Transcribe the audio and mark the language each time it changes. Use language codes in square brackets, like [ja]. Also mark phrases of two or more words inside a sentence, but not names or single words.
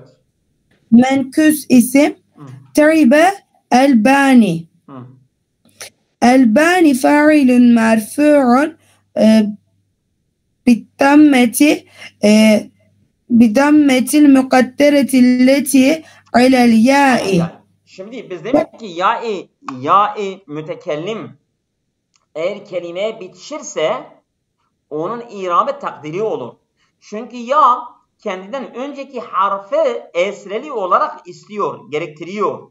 [ar] منكوس اسم. تعب الباني. الباني فاعل مرفوع بالضمة المقدرة التي على الياء. [tr] Şimdi biz demek ki ya-i mütekellim eğer kelimeye bitişirse onun irabı takdiri olur. Çünkü ya kendinden önceki harfi esreli olarak istiyor, gerektiriyor.